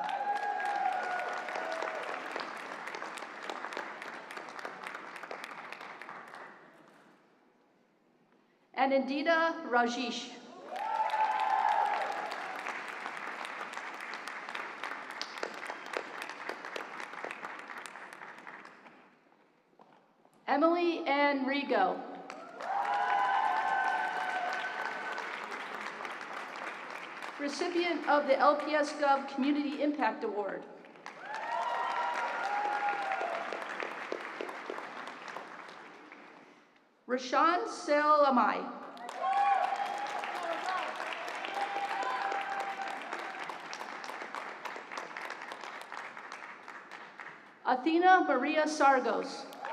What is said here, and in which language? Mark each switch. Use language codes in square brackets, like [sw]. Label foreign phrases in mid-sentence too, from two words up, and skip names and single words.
[en] Anindita Rajesh. Emily Ann Rigo. Recipient of the LPS Gov Community Impact Award. Rashan Selamai. Athena Maria Sargos.